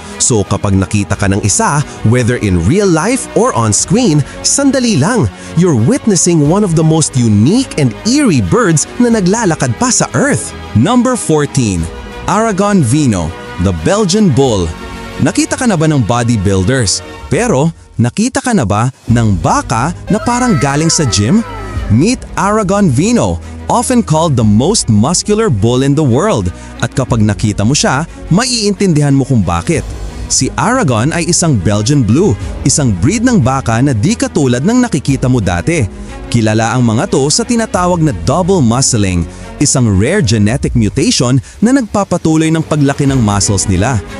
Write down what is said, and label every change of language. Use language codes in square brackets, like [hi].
[tl] So kapag nakita ka ng isa, [en] whether in real life or on screen, [tl] sandali lang, [en] you're witnessing one of the most unique and eerie birds [tl] na naglalakad pa sa Earth. [en] Number 14. Aragon Vino, the Belgian Bull. [tl] Nakita ka na ba ng bodybuilders? Pero nakita ka na ba ng baka na parang galing sa gym? [en] Meet Aragon Vino, often called the most muscular bull in the world. [tl] At kapag nakita mo siya, maiintindihan mo kung bakit. Si Aragon ay isang Belgian Blue, isang breed ng baka na di katulad ng nakikita mo dati. Kilala ang mga to sa tinatawag na double muscling, isang rare genetic mutation na nagpapatuloy ng paglaki ng muscles nila.